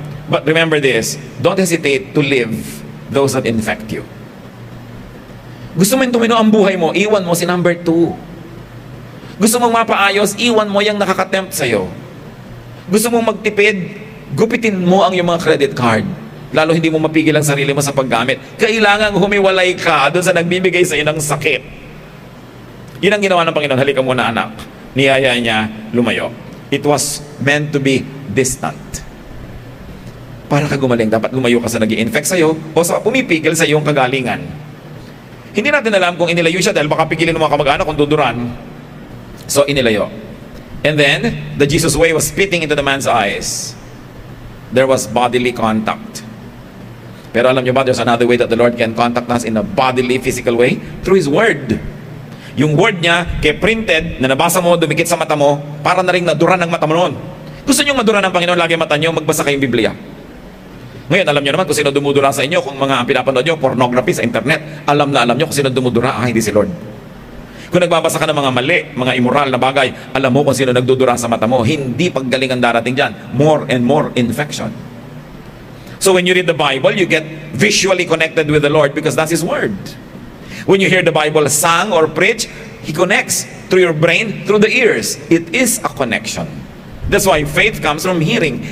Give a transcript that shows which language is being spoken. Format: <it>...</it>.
<en>But remember this, don't hesitate to live those that infect you.</en> <tl>Gusto mo yung tumino ang buhay mo, iwan mo si number 2. Gusto mong mapaayos, iwan mo yung nakakatempt sa'yo. Gusto mong magtipid, gupitin mo ang iyong mga credit card. Lalo hindi mo mapigil ang sarili mo sa paggamit. Kailangan humiwalay ka doon sa nagbibigay sa iyo ng sakit. Yun ang ginawa ng Panginoon. Halika muna anak. Niyaya niya lumayo.</tl> <en>It was meant to be distant.</en> <tl>Para ka gumaling, dapat lumayo ka sa nag-i-infect sa'yo o sa pumipigil sa iyong kagalingan. Hindi natin alam kung inilayo siya dahil baka pigilin ng mga kamag-anak kung duduran. So inilayo.</tl> <en>And then, the Jesus way was spitting into the man's eyes. There was bodily contact.</en> <tl>Pero alam niyo ba,</tl> <en>there's another way that the Lord can contact us in a bodily, physical way? Through His Word.</en> <tl>Yung Word niya, kaya printed, na nabasa mo, dumikit sa mata mo, para na rin naduran ng mata mo noon. Gusto niyo maduran ng Panginoon lagi mata niyo, magbasa kayong Biblia. Ngayon, alam niyo naman kung sino dumudura sa inyo, kung mga pinapanood niyo, pornography sa internet, alam na alam niyo kung sino dumudura, hindi si Lord. Kung nagbabasa ka ng mga mali, mga immoral na bagay, alam mo kung sino nagdudura sa mata mo. Hindi paggaling ang darating dyan.</tl> <en>More and more infection. So when you read the Bible, you get visually connected with the Lord because that's His Word. When you hear the Bible sung or preached, He connects through your brain, through the ears. It is a connection. That's why faith comes from hearing.</en>